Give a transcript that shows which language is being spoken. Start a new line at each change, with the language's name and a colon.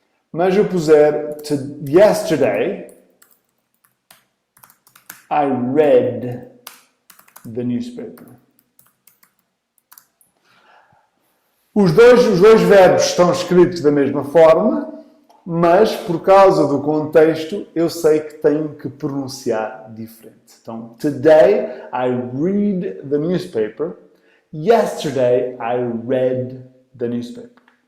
Portuguese: Mas eu puser
English: Yesterday I read the newspaper.
Portuguese: Os dois verbos estão escritos da mesma forma, mas por causa do contexto eu sei que tenho que pronunciar diferente.
English: Então, today I read the newspaper. Yesterday I read the newspaper.